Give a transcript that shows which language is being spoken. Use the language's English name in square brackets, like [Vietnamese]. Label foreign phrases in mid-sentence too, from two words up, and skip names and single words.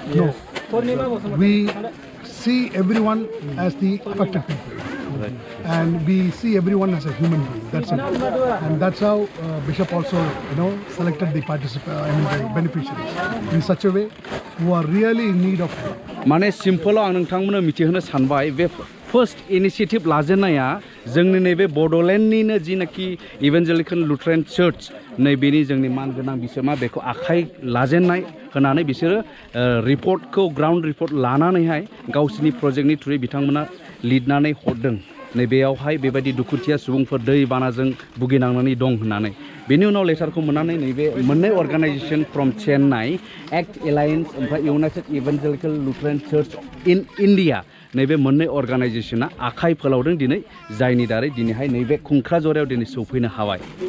[English] No, we see everyone as the affected people. And we see everyone as a human being. That's it. And that's how Bishop also, selected the the beneficiaries in such a way who are really in need of help. [Bodo] माने सिम्पल आं नोंथांमोननो मिथिहोनो सानबाय बे [English] first initiative [Bodo] लाजेननाया जोंनि नैबे बड'लेण्डनिनो जिनाखि इभान्जेलिकेल लुथेरान चार्च नैबेनि जोंनि मानगोनां बिसोमा बेखौ आखाइ लाजेननाय होनानै बिसोरो रिपर्टखौ [English] ground report [Bodo] लानानैहाय गावसिनि प्रजेक्टनि थ्रुयै बिथांमोना लिरनानै हरदों नैबेयावहाय बेबायदि दुखुथिया सुबुंफोर दै बानाजों भुगिनांनानै दं होननानै बेनि उनाव लेटारखौ मोननानै नैबे मोननै [English] organisation from Chennai [Bodo] ActAlliance ओमफ्राय इउनाइटेड इभान्जेलिकेल लुथेरान चार्च इन इन्डिया नैबे मोननै अर्गानाइजेसना आखाइ फोलावदों दिनै जायनि दारै दिनैहाय नैबे खुंख्राजरायाव दिनै सौफैनो हाबाय